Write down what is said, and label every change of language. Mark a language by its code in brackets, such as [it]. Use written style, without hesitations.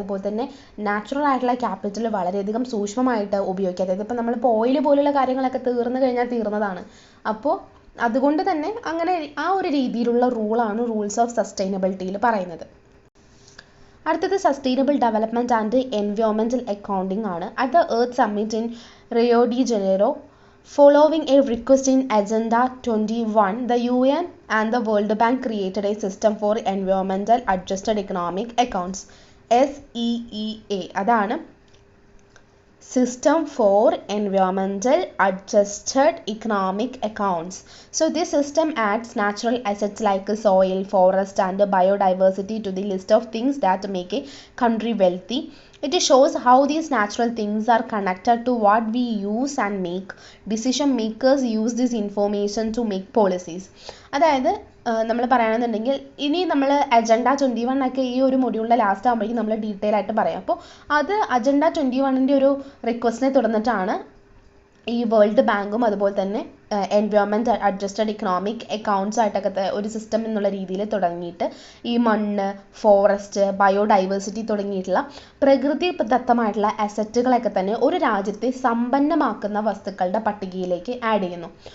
[ml] അതുപോലെ തന്നെ നാച്ചുറൽ ആയിട്ടുള്ള ക്യാപിറ്റൽ വളരെയധികം സൂക്ഷ്മമായിട്ട് ഉപയോഗിക്കുക. അതായത് ഇപ്പോൾ നമ്മളിപ്പോൾ ഓയിൽ പോലുള്ള കാര്യങ്ങളൊക്കെ തീർന്നു കഴിഞ്ഞാൽ തീർന്നതാണ്. അപ്പോൾ അതുകൊണ്ട് തന്നെ അങ്ങനെ ആ ഒരു രീതിയിലുള്ള റൂൾസ് ഓഫ് സസ്റ്റൈനബിലിറ്റിയിൽ പറയുന്നത്. അടുത്തത് sustainable development and environmental accounting ആണ്. [en] At the Earth Summit in Rio de Janeiro, following a request in Agenda 21, the UN and the World Bank created a system for environmental adjusted economic accounts, SEEA. [ml] അതാണ് [en] System for Environmental Adjusted Economic Accounts. So this system adds natural assets like soil, forest and biodiversity to the list of things that make a country wealthy. It shows how these natural things are connected to what we use and make. Decision makers use this information to make policies. [ml] അതായത് നമ്മൾ പറയുകയാണെന്നുണ്ടെങ്കിൽ ഇനി നമ്മൾ agenda 21 ഒക്കെ ഈ ഒരു മൊഡ്യൂളിൻ്റെ last ആകുമ്പോഴേക്കും നമ്മൾ ഡീറ്റെയിൽ ആയിട്ട് പറയാം. അപ്പോൾ അത് അജണ്ട 21ൻ്റെ ഒരു റിക്വസ്റ്റിനെ തുടർന്നിട്ടാണ് ഈ വേൾഡ് ബാങ്കും അതുപോലെ തന്നെ എൻവയോൺമെൻറ്റ് അഡ്ജസ്റ്റഡ് ഇക്കണോമിക് അക്കൗണ്ട്സ് ആയിട്ടൊക്കെ ഒരു സിസ്റ്റം എന്നുള്ള രീതിയിൽ തുടങ്ങിയിട്ട് ഈ മണ്ണ്, ഫോറസ്റ്റ്, ബയോഡൈവേഴ്സിറ്റി തുടങ്ങിയിട്ടുള്ള പ്രകൃതി ദത്തമായിട്ടുള്ള അസറ്റുകളൊക്കെ തന്നെ ഒരു രാജ്യത്തെ സമ്പന്നമാക്കുന്ന വസ്തുക്കളുടെ പട്ടികയിലേക്ക് ആഡ് ചെയ്യുന്നു.